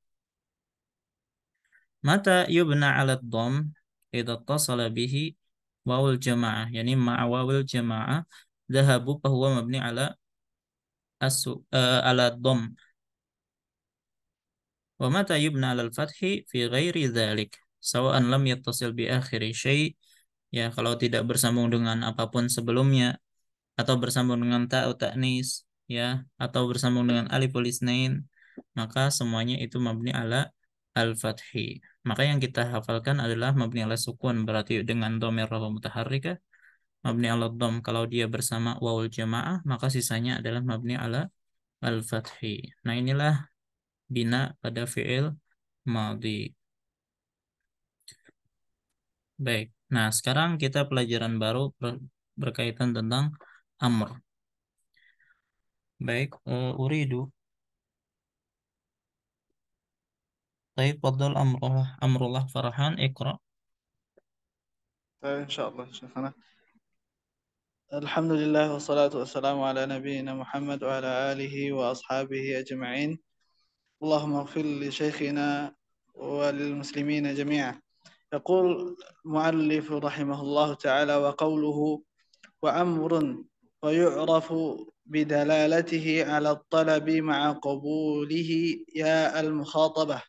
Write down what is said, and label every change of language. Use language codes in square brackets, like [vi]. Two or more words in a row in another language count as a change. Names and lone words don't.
[ar] متى يبنى على الضم إذا اتصل به واو الجماعة، يعني مع واو الجماعة. ذهبوا فهو مبني على على الضم. ومتى يبنى على الفتح في غير ذلك، سواء لم يتصل بآخره شيء', [id] ya, kalau tidak bersambung dengan apapun sebelumnya, atau bersambung dengan ta atau ta'nis, ya, atau bersambung dengan [ar] ألف الاثنين, [id] maka semuanya itu [ar] مبني على الفتح. [id] Maka yang kita hafalkan adalah [ar] مبني على السكون, [id] berarti dengan [ar] ضمير رفع متحرك. مبني على الضم [id] kalau dia bersama [ar] واو الجماعة, [id] maka sisanya adalah [ar] مبني على الفتح. [id] Nah, inilah bina pada [ar] فعل ماضي. [id] Baik. Nah, sekarang kita pelajaran baru berkaitan tentang amr. Baik, uridu. Baik, fadhal amrullah Farhan, Iqra. [ar] طيب إن شاء الله شيخنا. الحمد لله والصلاة والسلام على نبينا محمد وعلى آله وأصحابه أجمعين. اللهم اغفر لشيخنا وللمسلمين جميعا. يقول المؤلف رحمه الله تعالى: وقوله وأمر ويعرف بدلالته على الطلب مع قبوله يا المخاطبة.